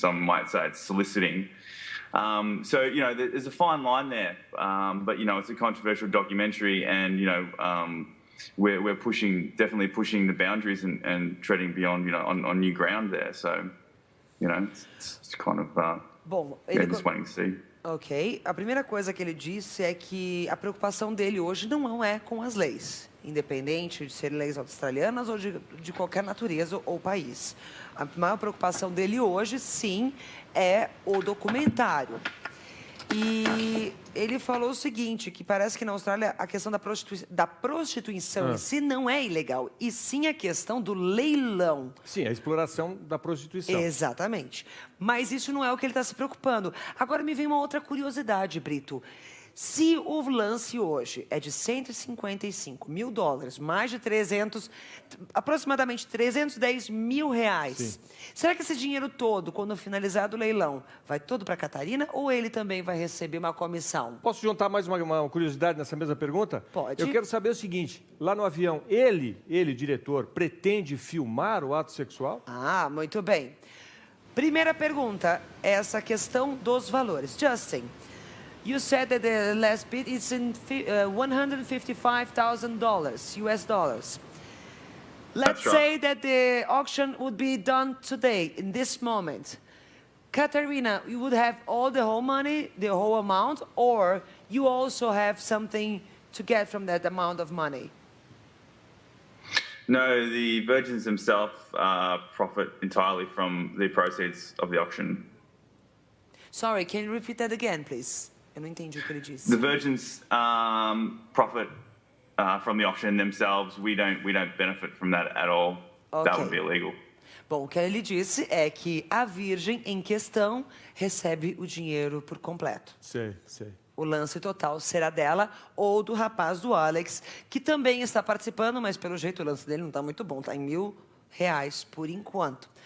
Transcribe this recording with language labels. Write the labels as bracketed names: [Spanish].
[English] Some might say it's soliciting. So there's a fine line there, but it's a controversial documentary, and we're definitely pushing the boundaries and treading beyond, on new ground there. So. It's kind of just waiting to see. Ok. [Portuguese] A primeira coisa que ele disse é que a preocupação dele hoje não é com as leis, independente de serem leis australianas ou de qualquer natureza ou país. A maior preocupação dele hoje, sim, é o documentário. E ele falou o seguinte, que parece que na Austrália a questão da prostituição em si não é ilegal, e sim a questão do leilão. Sim, a exploração da prostituição. Exatamente. Mas isso não é o que ele está se preocupando. Agora me vem uma outra curiosidade, Brito. Se o lance hoje é de 155 mil dólares, mais de aproximadamente 310 mil reais, sim. Será que esse dinheiro todo, quando finalizado o leilão, vai todo para a Catarina ou ele também vai receber uma comissão? Posso juntar mais uma curiosidade nessa mesma pergunta? Pode. Eu quero saber o seguinte, lá no avião, ele, diretor, pretende filmar o ato sexual? Ah, muito bem. Primeira pergunta, essa questão dos valores. [English] Justin, you said that the last bid is in $155,000 US dollars. Let's say that the auction would be done today, in this moment. Katarina, you would have all the whole money, the whole amount, or you also have something to get from that amount of money? No, the virgins themselves profit entirely from the proceeds of the auction. Sorry, can you repeat that again, please? [Portuguese] Eu não entendi o que ele disse. [English] The virgins profit from the auction themselves. We don't benefit from that at all. Okay. That would be illegal. [Portuguese] Bom, o que ele disse é que a virgem em questão recebe o dinheiro por completo. Sei. O lance total será dela ou do rapaz do Alex, que também está participando, mas pelo jeito o lance dele não está muito bom, está em R$1.000 por enquanto.